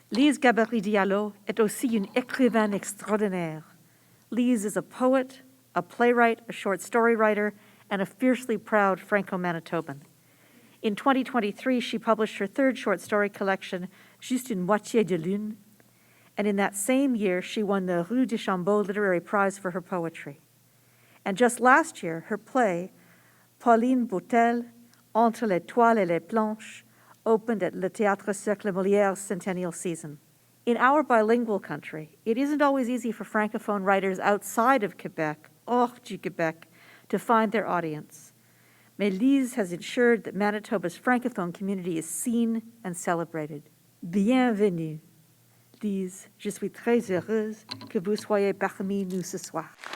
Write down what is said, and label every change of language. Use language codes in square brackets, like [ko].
[fr] Lise Gaboury-Diallo est aussi une écrivaine extraordinaire. [en] Lise is a poet, a playwright, a short story writer, and a fiercely proud Franco-Manitoban. In 2023, she published her third short story collection, Juste une moitié de lune, and in that same year, she won the Rue de Chambaud Literary Prize for her poetry. And just last year, her play, Pauline Boutel, Entre les toiles et les planches, opened at Le Théâtre Cercle Molière's centennial season. In our bilingual country, it isn't always easy for Francophone writers outside of Quebec, [fr] hors du Quebec, [en] to find their audience. Mais Lise has ensured that Manitoba's Francophone community is seen and celebrated. [fr] Bienvenue. Lise, je suis très heureuse que vous soyez parmi nous ce soir.